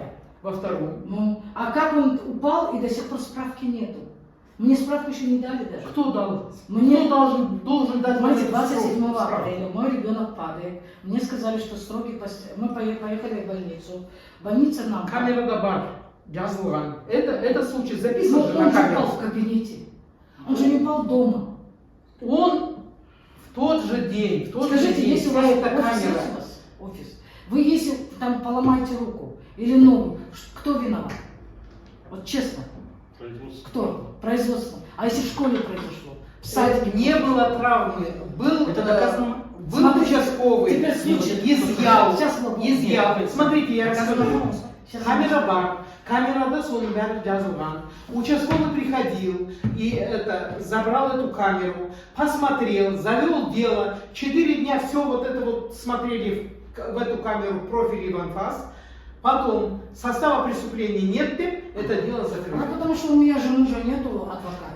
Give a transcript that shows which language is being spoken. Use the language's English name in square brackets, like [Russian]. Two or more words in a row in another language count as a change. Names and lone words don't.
[Russian] Во 2. Ну, а как он упал, и до сих пор справки нету. Мне справку еще не дали даже. Кто дал? Мне- Кто должен дать Смотрите, мне 27 справку? апреля мой ребенок падает. Мне сказали, что строгий мы поехали в больницу. Больница нам... [Kazakh] Камерада бар, жазылған. [Russian] Это случай Ну, записан же на он же упал камеру. в кабинете. Он же не упал дома. Он в тот же день, в тот же Скажите, день, если у вас вся эта офис, камера. есть у вас офис, вы если там поломаете руку или ногу, кто виноват? Вот честно. Кто? Производство. А если в школе произошло? В садике? Не было травмы, был, Это доказано? был Смотрите, участковый, теперь случай. изъял, Сейчас мы будем. изъял. Смотрите, я расскажу. Сейчас [Kazakh] Камера бар, камерада соның бәрі жазылған. [Russian] Участковый приходил и забрал эту камеру, посмотрел, завел дело. 4 дня все вот это вот смотрели в эту камеру профиль Иван-Фас. Потом состава преступления нет, это дело Ну, закрыто. потому что у меня же мужа нету адвоката.